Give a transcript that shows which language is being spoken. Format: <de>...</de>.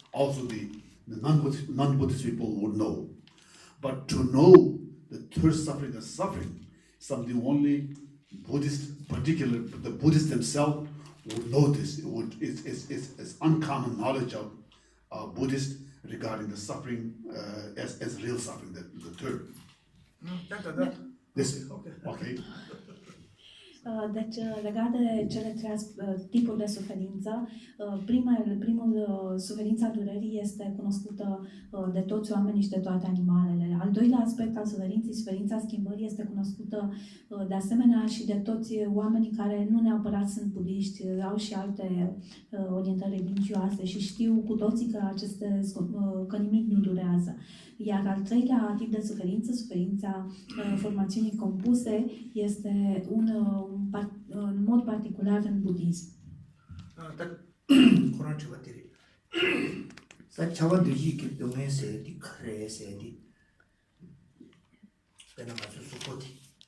<en>Also the non-Buddhist people would know. But to know the third suffering as suffering, something only Buddhist, particularly the Buddhists themselves would know this. It's uncommon knowledge of Buddhists regarding the suffering as real suffering, the third. This, okay.</en> <ro>Deci, legat de cele trei tipuri de suferință, primul suferința durerii este cunoscută de toți oamenii și de toate animalele. Al doilea aspect al suferinței, suferința schimbării, este cunoscută de asemenea și de toți oamenii care nu neapărat sunt budiști, au și alte orientări religioase și știu cu toții că nimic nu durează. Iar al treilea tip de suferință, suferința formațiunii compuse, este în mod particular în budism. 코로나 저것들이 사차원들이 기동에서 디크레에서 디 내가 맞을 수 보디</ro>